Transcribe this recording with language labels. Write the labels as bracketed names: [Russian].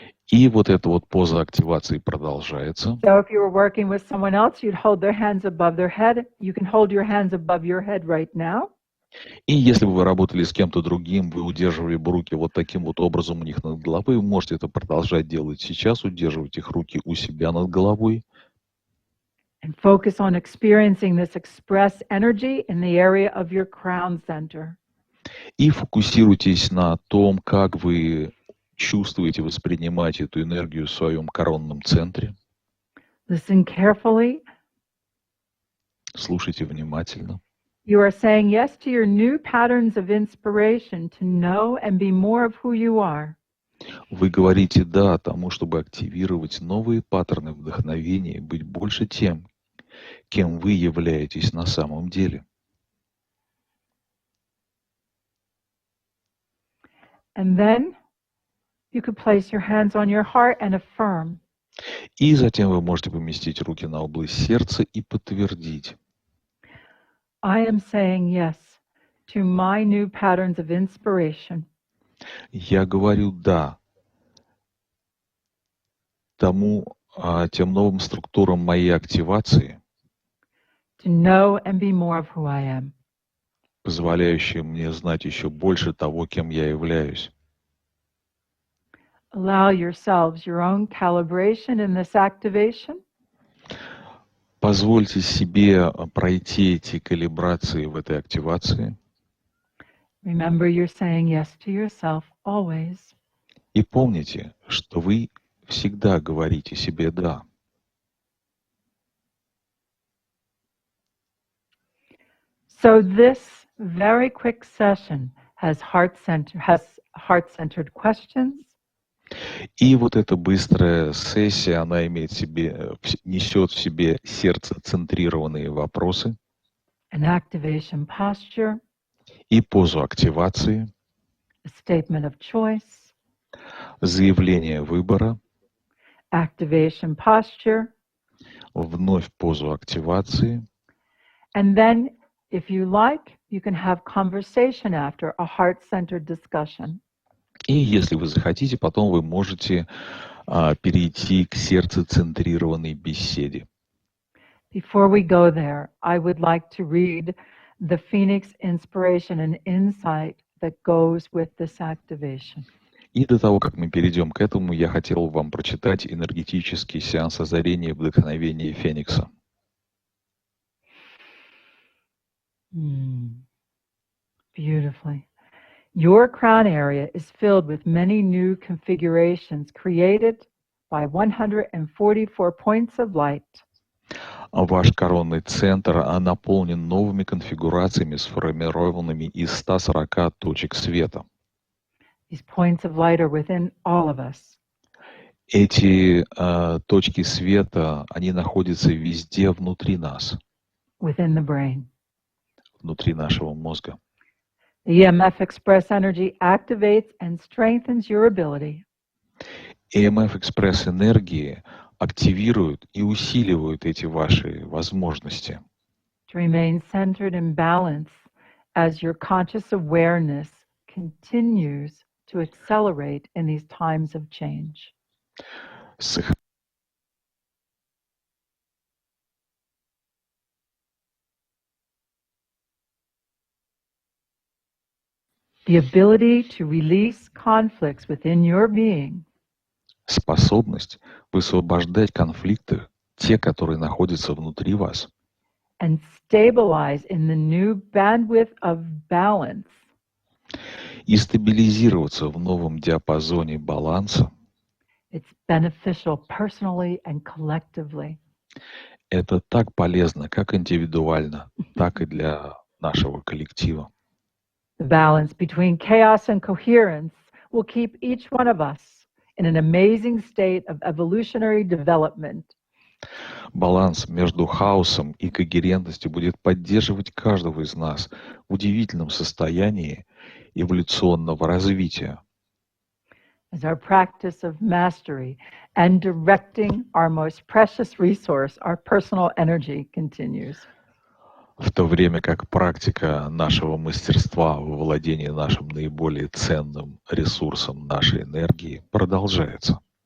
[Russian] И вот эта вот поза активации продолжается. [English] So if you were working with someone else, you'd hold their hands above their head. You can hold your hands above your head right now. [Russian] И если бы вы работали с кем-то другим, вы удерживали бы руки вот таким вот образом у них над головой, вы можете это продолжать делать сейчас, удерживать их руки у себя над головой. [English] And focus on experiencing this express energy in the area of your crown center. [Russian] И фокусируйтесь на том, как вы чувствуете, воспринимаете эту энергию в своем коронном центре. [English] Listen carefully. [Russian] Слушайте внимательно. [English] You are saying yes to your new patterns of inspiration to know and be more of who you are. [Russian] Вы говорите «да» тому, чтобы активировать новые паттерны вдохновения и быть больше тем, кем вы являетесь на самом деле. [English] And then you could place your hands on your heart and affirm. [Russian] И затем вы можете поместить руки на область сердца и подтвердить. [English] I am saying yes to my new patterns of inspiration. [Russian] Я говорю «да» тем новым структурам моей активации, [English] To know and be more of who I am. [Russian] позволяющим мне знать еще больше того, кем я являюсь. [English] Allow yourselves your own calibration in this activation. [Russian] Позвольте себе пройти эти калибрации в этой активации. [English] Remember, you're saying yes to yourself always. [Russian] И помните, что вы всегда говорите себе «да». [English] So this very quick session has heart-centered questions. [Russian] И вот эта быстрая сессия, она несет в себе сердцецентрированные вопросы [English] An activation posture, [Russian] и позу активации, [English] a statement of choice, [Russian] заявление выбора, [English] activation posture, [Russian] вновь позу активации. [English] and then, if you like, you can have conversation after a heart-centered discussion. [Russian] И если вы захотите, потом вы можете перейти к сердцецентрированной беседе. [English] Before we go there, I would like to read the Phoenix inspiration and insight that goes with this activation. [Russian] И до того, как мы перейдем к этому, я хотел вам прочитать энергетический сеанс озарения и вдохновения Феникса. [English] Beautifully. Your crown area is filled with many new configurations created by 144 points of light. [Russian] Ваш коронный центр наполнен новыми конфигурациями, сформированными из 140 точек света. [English] These points of light are within all of us. [Russian] Эти точки света, они находятся везде внутри нас, [English] Within the brain. [Russian] внутри нашего мозга. [English] The EMF Express Energy activates and strengthens your ability [Russian] EMF Express энергии активируют и усиливают эти ваши возможности. [English] to remain centered and balanced as your conscious awareness continues to accelerate in these times of change. The ability to release conflicts within your being. [Russian] Способность высвобождать конфликты, те, которые находятся внутри вас, [English] And stabilize in the new bandwidth of balance. [Russian] и стабилизироваться в новом диапазоне баланса, [English] It's beneficial personally and collectively. [Russian] это так полезно, как индивидуально, так и для нашего коллектива. [English] The balance between chaos and coherence will keep each one of us in an amazing state of evolutionary development. [Russian] Баланс между хаосом и когерентностью будет поддерживать каждого из нас в удивительном состоянии эволюционного развития. [English] As our practice of mastery and directing our most precious resource, our personal energy, continues. [Russian] В то время как практика нашего мастерства во владении нашим наиболее ценным ресурсом нашей энергии продолжается.